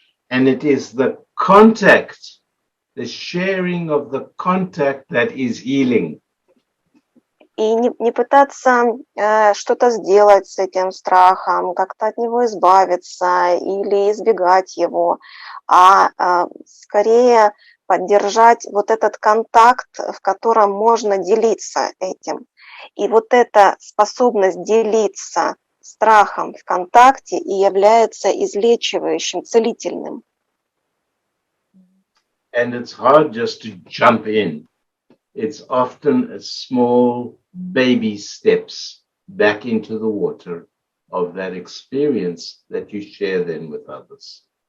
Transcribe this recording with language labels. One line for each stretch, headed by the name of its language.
English: And it is the contact, the sharing of the contact that is healing.
Russian: И не пытаться что-то сделать с этим страхом, как-то от него избавиться или избегать его, а скорее поддержать вот этот контакт, в котором можно делиться этим. И вот эта способность делиться страхом в контакте и является излечивающим, целительным.
English: And it's hard just to jump in. It's often a small baby steps back into the water of that experience that you share then with others.